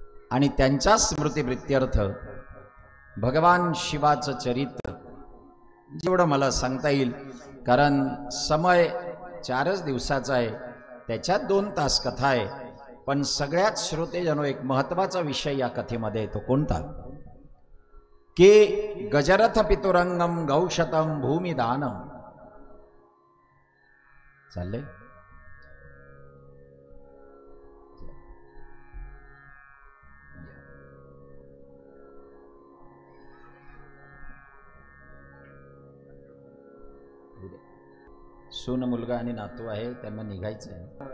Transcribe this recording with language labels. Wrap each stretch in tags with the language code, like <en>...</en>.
<mr>आणि त्यांच्या स्मृतिप्रित्यर्थ भगवान शिवाचं चरित्र जेवढं मला सांगता येईल, कारण समय 4च दिवसाचा आहे, त्याच्यात 2 तास कथा आहे, पण सगळ्यात श्रोतेजनो एक महत्त्वाचा विषय या कथेमध्ये येतो. कोणता?</mr> <sa>की गजरथ पितुरंगम गौशतम भूमिदानम.</sa> <mr>चालले सून मुलगा आणि नातू आहे, त्यांना निघायचं आहे.</mr>